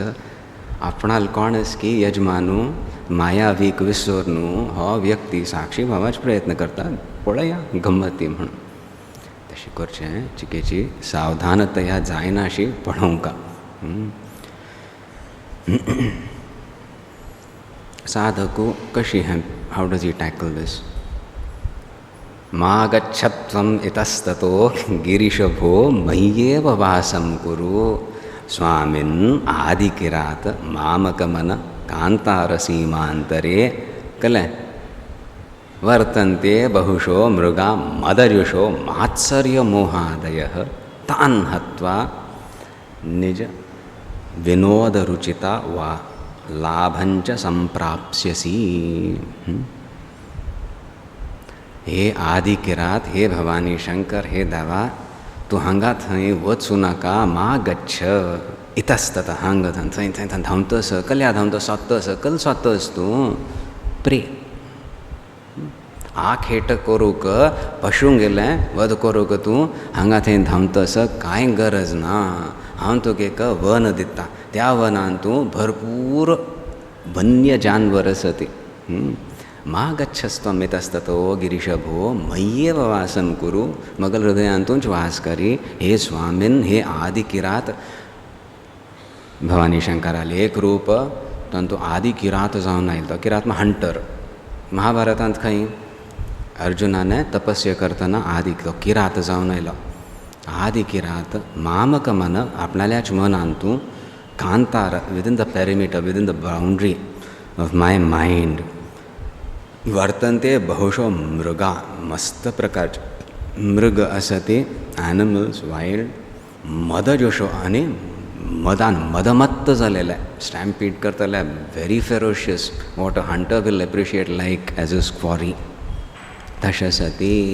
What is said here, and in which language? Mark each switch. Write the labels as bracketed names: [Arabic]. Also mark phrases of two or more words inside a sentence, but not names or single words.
[Konkani] आपणाल कोणस की यजमानू मायावीक विसर न्हू, हो व्यक्ती साक्षी भावाच प्रयत्न करता, पळया गंमती म्हणून. तशें करचें चिकेची सावधानतया जायना अशी पळोवंका. [English] साधकू कशी how does he tackle this? [Sanskrit] मा गच्छत्वम् इतस्ततो गिरीशभो मय्येव वासं कुरु स्वामिन् आदिकिरात मामकमन कान्तारसीमान्तरे कले वर्तन्ते बहुशो मृगा मदर्युषो मात्सर्यमोहादयः तान् हत्वा निज विनोदरुचिता वा लाभंच संप्राप्स्यसि. [Konkani] हे आदि किरात, हे भवानी शंकर, हे देवा, तू हांगा थंय वचूं नाका. [Sanskrit] मा गच्छ इतस्तत, [Konkani] हांगा थंय थंय थंय धांवतस, कल्या धांवतस, सोदतस, कल सोदतस तूं प्रे. आ खेट करूक पशूंक गेलें वध करूक तूं हांगा थंय धांवतस, कांय गरज ना. हांव तुका एक वन दिता, त्या वनान तूं भरपूर वन्य जानवर आसा ती. [Sanskrit] मा गच्छस्त्वम् इतस्ततो गिरीशभो मय्येव वासं कुरु. [Konkani] मगल हृदयांतूंच वास करी. हे स्वामीन, हे आदि किरात. भवानी शंकराले एक रूप तातूंत आदि किरात जावन आयलो. किरात म्हळ्यार हंटर. महाभारतांत खंय अर्जुनाने तपस्या करतना आदि किरात जावन आयलो. आदि किरात [Sanskrit] मामक मन, [Konkani] आपणाल्याच मनान तूं कांतार, [English] within the perimeter, within the boundary of my mind [Sanskrit] वर्तन्ते बहुशो मृगा. [Konkani] मस्त प्रकारचे मृग आसा ती, [English] animals, wild, [Konkani] मदजोशो आनी मदान मदमत्त जालेले, स्टॅम्पीड करतले, [English] very ferocious. what a hunter will appreciate like as a quarry. [Konkani] तशें आसा ती.